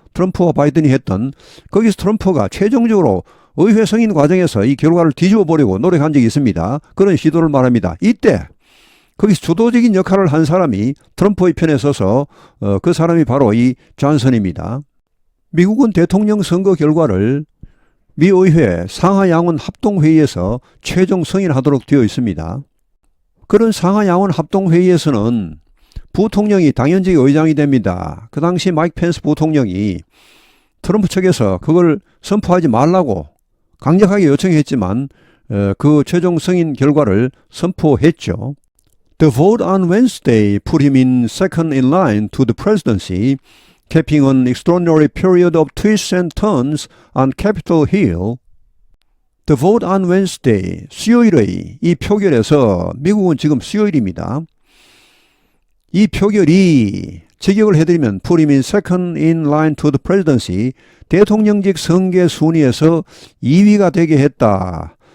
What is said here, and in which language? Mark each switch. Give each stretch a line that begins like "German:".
Korean: 트럼프와 바이든이 했던, 거기서 트럼프가 최종적으로 의회 승인 과정에서 이 결과를 뒤집어 보려고 노력한 적이 있습니다. 그런 시도를 말합니다. 이때 거기서 주도적인 역할을 한 사람이 트럼프의 편에 서서 그 사람이 바로 이 존슨입니다. 미국은 대통령 선거 결과를 미 의회 상하양원 합동회의에서 최종 승인하도록 되어 있습니다. 그런 상하양원 합동회의에서는 부통령이 당연직 의장이 됩니다. 그 당시 마이크 펜스 부통령이 트럼프 측에서 그걸 선포하지 말라고 강력하게 요청했지만 그 최종 승인 결과를 선포했죠.
English: The vote on Wednesday put him in second in line to the presidency, capping an extraordinary period of twists and turns on Capitol Hill. The vote on Wednesday,
Korean: 수요일의 이 표결에서, 미국은 지금 수요일입니다. 이 표결이 직역을 해드리면
English: put him in second in line to the presidency,
Korean: 대통령직 선거 순위에서 2위가 되게 했다.